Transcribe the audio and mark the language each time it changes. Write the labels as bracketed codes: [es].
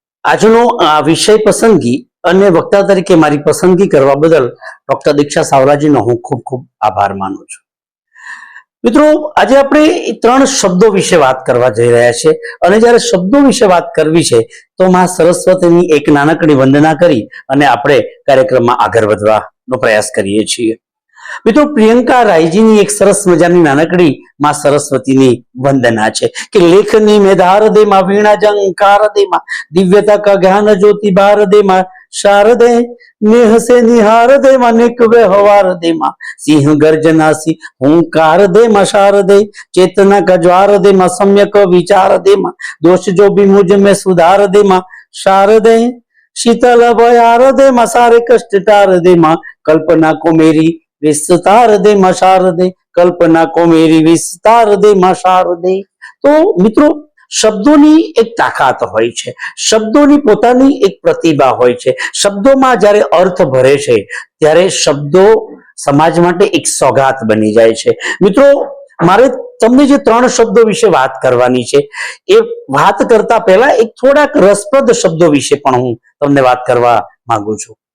[gu] આજનો વિષય પસંદગી અને વક્તા તરીકે મારી પસંદગી કરવા બદલ ડોક્ટર દીક્ષા સાવલાજીનો હું ખૂબ ખૂબ આભાર માનું છું. મિત્રો, આજે આપણે 3 શબ્દો વિશે વાત કરવા જઈ રહ્યા છે અને જ્યારે શબ્દો વિશે વાત કરવી છે તો માં સરસ્વતીની એક નાનકડી વંદના કરી અને આપણે કાર્યક્રમમાં આગળ વધવાનો પ્રયાસ કરીએ છીએ. મિત્રો, પ્રિયંકા રાયજીની એક સરસ મજાની નાનકડી માં સરસ્વતીની વંદના છે કે [hi] લેખની મેધાર દે માં, વીણા જંકાર દે માં, દિવ્યતા કા જ્ઞાન જ્યોતિ બાર દે માં, શારદે नेह से निहार दे मां, निक व्यवहार दे मां, सिंह गर्जना सी हुंकार दे मां, शारदे चेतना का ज्वार दे मां, सम्यक विचार दे मां, दोष जो भी मुझ में सुधार दे मां, शारदे शीतल बयार दे मां, सारे कष्ट टार दे मां, कल्पना को मेरी विस्तार दे मां, शारदे कल्पना को मेरी विस्तार दे मां, शारदे. तो मित्रों, [gu] શબ્દોની એક તાકાત હોય છે, શબ્દોની પોતાની એક પ્રતિભા હોય છે. શબ્દોમાં જ્યારે અર્થ ભરે છે ત્યારે શબ્દો સમાજ માટે એક સોગાત બની જાય છે. મિત્રો, મારે તમને જે 3 શબ્દો વિશે વાત કરવાની છે એ વાત કરતા પહેલા એક થોડાક રસપ્રદ શબ્દો વિશે પણ હું તમને વાત કરવા માંગુ છું.